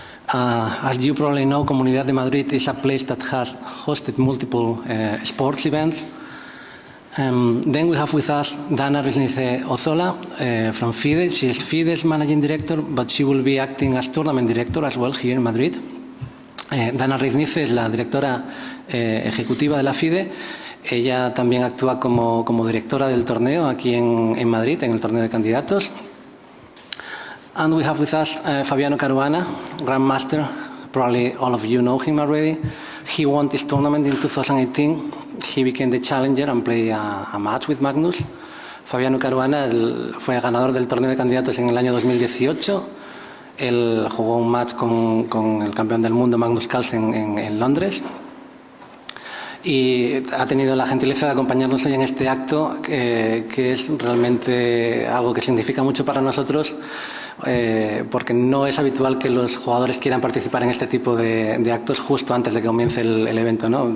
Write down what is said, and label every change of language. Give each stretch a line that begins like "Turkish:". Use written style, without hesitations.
English: As you probably know, Comunidad de Madrid is a place that has hosted multiple sports events. Then we have with us Dana Reizniece-Ozola from FIDE. She is FIDE's managing director, but she will be acting as tournament director as well here in Madrid.
Spanish: Dana Reizniece es la directora ejecutiva de la FIDE. Ella también actúa como directora del torneo aquí en Madrid, en el torneo de candidatos.
English: And we have with us Fabiano Caruana, Grandmaster. Probably all of you know him already. He won this tournament in 2018. He became the challenger and played a match with Magnus.
Spanish: Fabiano Caruana fue ganador del torneo de candidatos en el año 2018. Él jugó un match con el campeón del mundo, Magnus Carlsen, en Londres. Y ha tenido la gentileza de acompañarnos hoy en este acto, que es realmente algo que significa mucho para nosotros, porque no es habitual que los jugadores quieran participar en este tipo de actos justo antes de que comience el evento, ¿no?